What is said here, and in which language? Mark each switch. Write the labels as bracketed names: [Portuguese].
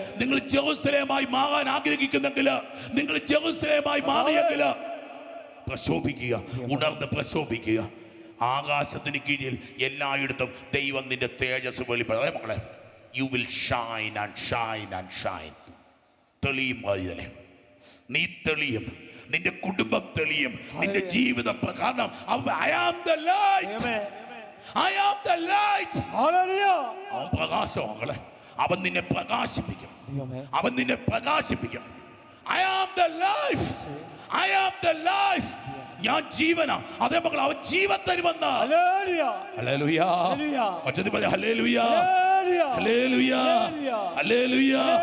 [Malayalam] നിങ്ങൾ ജെറുസലേമായി മാറാൻ ആഗ്രഹിക്കുന്നെങ്കിൽ, നിങ്ങൾ ജെറുസലേമായി മാറിയെങ്കിൽ പ്രശോഭിക്കുക, ഉണർന്ന് പ്രശോഭിക്കുക. ആകാശത്തിന് കീഴിൽ എല്ലായിടത്തും ദൈവം നിന്റെ തേജസ് വെളിപ്പെടും. അതേ മക്കളെ, [English] You will shine and shine and shine. [Malayalam] തെളിയും വൈതലേ, നീ തെളിയും, നിന്റെ കുടുംബം തെളിയും, നിന്റെ ജീവിതം. കാരണം [English] I am the light. I am the light. [Malayalam] അവൻ പ്രകാശം മക്കളെ. അവൻ നിന്നെ പ്രകാശിപ്പിക്കും, അവൻ നിന്നെ പ്രകാശിപ്പിക്കും. [English] I am the life. I am the life. [Malayalam] ഞാൻ ജീവനാ. അതേ മക്കളെ, അവൻ ജീവൻ തരുമെന്ന. ഹല്ലേലൂയ. ഒച്ചത്തിൽ പറഞ്ഞ ഹല്ലേലൂയ, ഹല്ലേലൂയ, ഹല്ലേലൂയ.